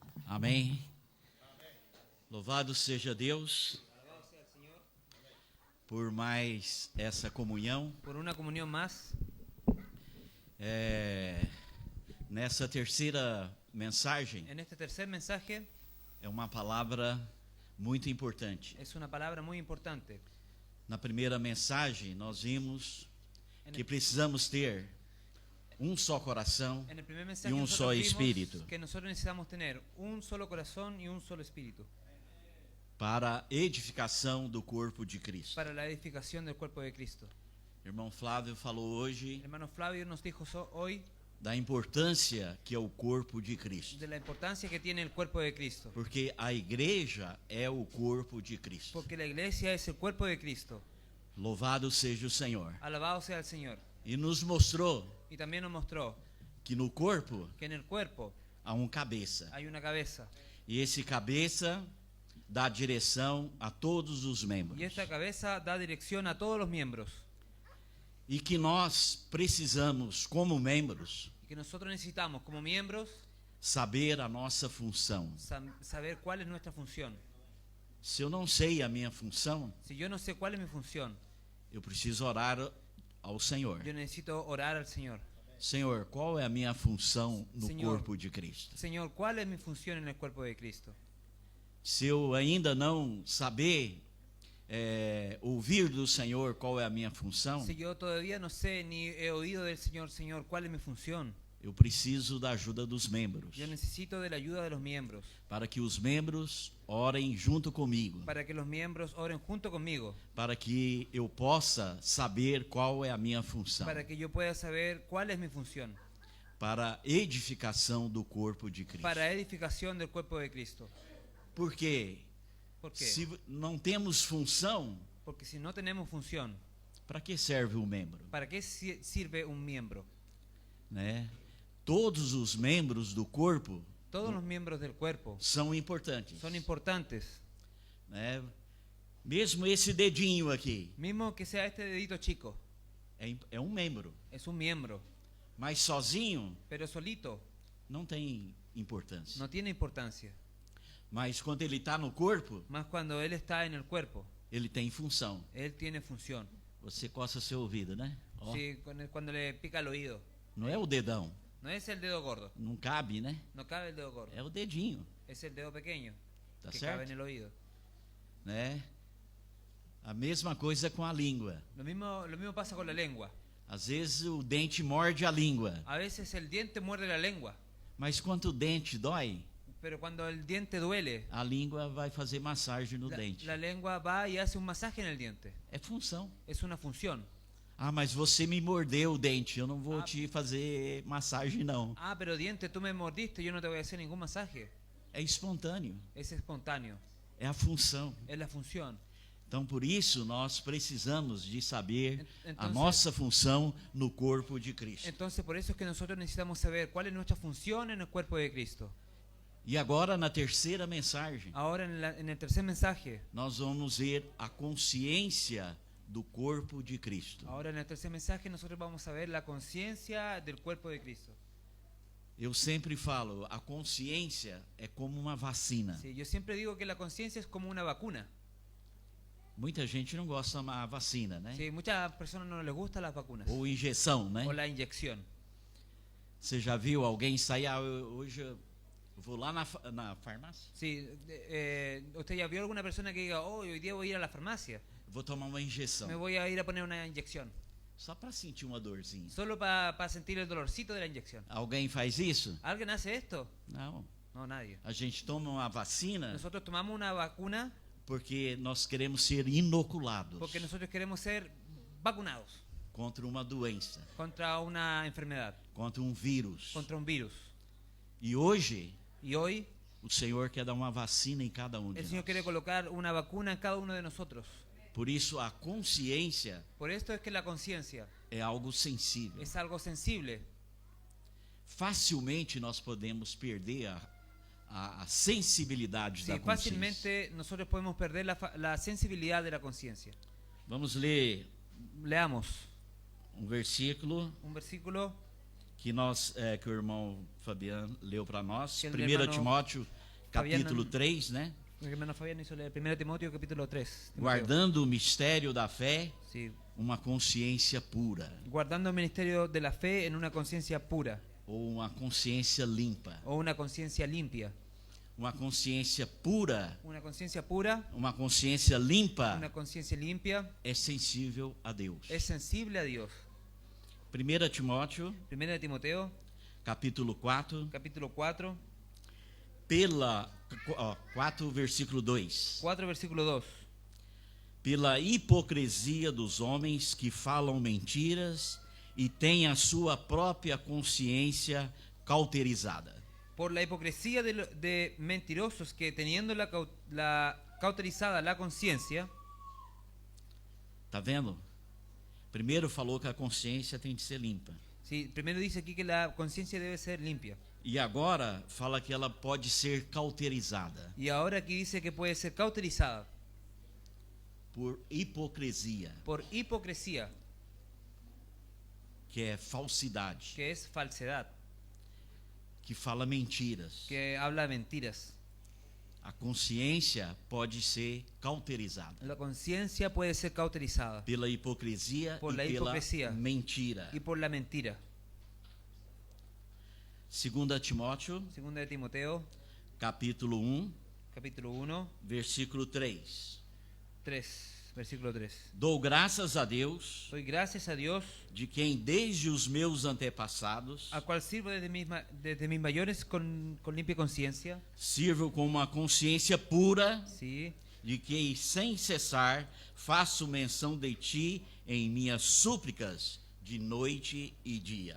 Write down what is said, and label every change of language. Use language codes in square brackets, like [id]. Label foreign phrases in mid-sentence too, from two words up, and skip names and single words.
[pt] Amém. Louvado seja Deus por mais essa comunhão. [es] Por una comunión más. [pt] Nessa terceira mensagem, [es] En este tercer mensaje [pt] é uma palavra muito importante. [es] es una palabra muy importante. [pt] Na primeira mensagem, nós vimos que precisamos ter um só coração [es] En el primer mensaje [pt] e um [es] nosotros [pt] só [es] vimos [pt] espírito [es] que nosotros necesitamos tener un solo corazón y un solo espíritu [pt] para a edificação do corpo de Cristo. [es] para la edificación del cuerpo de Cristo. [pt] Irmão Flávio falou hoje [es] El hermano Flavio nos dijo hoy [pt] da importância que é o corpo de Cristo. [es] de la importancia que tiene el cuerpo de Cristo. [pt] Porque a igreja é o corpo de Cristo. [es] Porque la iglesia es el cuerpo de Cristo. [pt] Louvado seja o Senhor. [es] Alabado sea el Señor. [pt] E nos mostrou [es] Y también nos mostró [pt] que no corpo [es] que en el cuerpo [pt] há cabeça. [es] hay una cabeza. [pt] E esse cabeça dá direção a todos os membros. [es] Y esta cabeza da dirección a todos los miembros. [pt] E que nós precisamos, como membros, [es] Y que nosotros necesitamos como miembros [pt] saber a nossa função. [es] saber cuál es nuestra función. [pt] Se eu não sei a minha função, [es] Si yo no sé cuál es mi función, [pt] eu preciso orar ao Senhor. [es] yo necesito orar al Señor. [pt] Senhor, qual é a minha função no Senhor. corpo de Cristo? [es] Señor, ¿cuál es mi función en el cuerpo de Cristo? [pt] Se eu ainda não saber ouvir do Senhor qual é a minha função, [es] Si yo todavía no sé ni he oído del Señor, Señor, ¿cuál es mi función? [pt] eu preciso da ajuda dos membros, [es] Yo necesito de la ayuda de los miembros, [pt] para que os membros orem junto comigo, [es] para que los miembros oren junto conmigo, [pt] para que eu possa saber qual é a minha função, [es] para que yo pueda saber cuál es mi función, [pt] para a edificação do corpo de Cristo. [es] para la edificación del cuerpo de Cristo. [pt] Porque [es] ¿Por qué? [pt] se não temos função, [es] Porque si no tenemos función, [pt] para que serve o membro? [es] ¿para qué sirve un miembro? [pt] Né? Todos os membros do corpo [es] Todos los miembros del cuerpo [pt] são importantes. [es] son importantes. [pt] Né? Mesmo esse dedinho aqui [es] Mismo que sea este dedito chico, [pt] é um membro, [es] es un miembro, [pt] mas sozinho [es] pero solito [pt] não tem importância. [es] no tiene importancia. [pt] Mas quando ele está no corpo, [es] Más cuando él está en el cuerpo, [pt] ele tem função. [es] él tiene función. [pt] Você coça seu ouvido, né? Ó, [es] Sí, cuando le pica el oído. [pt] não é o dedão, [es] No es el dedo gordo, [pt] não cabe, né? [es] no cabe el dedo gordo. [pt] É o dedinho, [es] Es el dedo pequeño [pt] tá [es] que cabe en [pt] certo? [es] el oído. [pt] Né? A mesma coisa com a língua. [es] Lo mismo pasa con la lengua. [pt] Às vezes o dente morde a língua, [es] A veces el diente muerde la lengua, [pt] mas quando o dente dói, [es] pero cuando el diente duele, [pt] a língua vai fazer massagem no dente. [es] la lengua va y hace un masaje en el diente. [pt] É função. [es] Es una función. [pt] Ah, mas você me mordeu o dente, eu não vou te fazer massagem não. [es] Ah, pero diente, tú me mordiste, yo no te voy a hacer ningún masaje. [pt] É espontâneo, [es] Es espontáneo, [pt] é a função. [es] es la función. [pt] Então, por isso, nós precisamos de saber a [es] Entonces- [pt] nossa função no corpo de Cristo. [es] Entonces, por eso es que nosotros necesitamos saber cuál es nuestra función en el cuerpo de Cristo. [pt] E agora, na terceira mensagem, [es] Ahora, en el tercer mensaje, [pt] nós vamos ver a consciência do corpo de Cristo. [es] ahora en el tercer mensaje nosotros vamos a ver la conciencia del cuerpo de Cristo. [pt] Eu sempre falo, a consciência é como uma vacina. [es] Sí, yo siempre digo que la conciencia es como una vacuna. [pt] Muita gente não gosta da vacina, né? [es] Sí, muchas personas no les gustan las vacunas [pt] Ou injeção, né? [es] o la inyección. [pt] Você já viu alguém sair, hoje eu vou lá na farmácia, [es] Sí, ¿usted ya vio alguna persona que diga, oh, hoy día voy a ir a la farmacia, [pt] vou tomar uma injeção, [es] me voy a ir a poner una inyección? [pt] só para sentir uma dorzinha. [es] Solo para sentir el dolorcito de la inyección. [pt] Alguém faz isso? [es] ¿Alguien hace esto? [pt] Não. [es] No, nadie. [pt] A gente toma uma vacina [es] Nosotros tomamos una vacuna [pt] porque nós queremos ser inoculados [es] porque nosotros queremos ser vacunados [pt] contra uma doença, [es] contra una enfermedad, [pt] contra um vírus. [es] contra un virus. [pt] E hoje, [es] Y hoy [pt] o Senhor quer dar uma vacina em cada um de [es] el Señor quiere [pt] nós. [es] colocar una vacuna en cada uno de nosotros. [pt] Por isso, a consciência [es] Por esto es que la conciencia [pt] é algo sensível. [es] es algo sensible. [pt] Facilmente nós podemos perder a sensibilidade [es] Sí, [pt] da consciência. [es] fácilmente nosotros podemos perder la sensibilidad de la conciencia. [pt] Vamos ler [es] Leamos [pt] um versículo [es] un versículo [pt] que o irmão Fabiano leu para nós, Que o 1 irmão- Timóteo capítulo 3, né? [es] Mi hermano Fabián hizo leer 1 Timoteo capítulo 3. [pt] Guardando o mistério da fé, [es] Sí. [pt] uma consciência pura, [es] Guardando el ministerio de la fe en una conciencia pura [pt] ou uma consciência limpa. [es] o una conciencia limpia. [pt] Uma consciência pura, [es] Una conciencia pura, [pt] uma consciência limpa [es] una conciencia limpia, [pt] é sensível a Deus. [es] es sensible a Dios. [pt] 1 Timóteo, [es] 1 Timoteo [pt] capítulo 4, [es] capítulo 4, [pt] 4, versículo 2. [es] 4 versículo 2. [pt] Pela hipocrisia dos homens que falam mentiras e têm a sua própria consciência cauterizada. [es] Por la hipocresía de mentirosos que teniendo la cauterizada la conciencia. [pt] Tá vendo? Primeiro falou que a consciência tem de ser limpa. [es] Sí, primero dice aquí que la conciencia debe ser limpia. [pt] E agora fala que ela pode ser cauterizada [es] Y ahora aquí dice que puede ser cauterizada [pt] por hipocrisia, [es] por hipocresía, [pt] que é falsidade, [es] que es falsedad, [pt] que fala mentiras. [es] que habla mentiras. [pt] A consciência pode ser cauterizada [es] La conciencia puede ser cauterizada [pt] pela hipocrisia [es] Por [pt] e [es] la [pt] pela hipocrisia. [es] mentira. y por la mentira. [pt] 2 Timóteo, [es] 2 Timoteo [pt] capítulo 1, [es] capítulo 1, [pt] versículo 3. [es] 3, versículo 3. [pt] Dou graças a Deus, [es] Doy gracias a Dios, [pt] de quem desde os meus antepassados [es] al cual sirvo desde mis mayores con limpia conciencia, [pt] sirvo com uma consciência pura, [es] ¿sí? [pt] de que sem cessar faço menção de ti em minhas súplicas de noite e dia.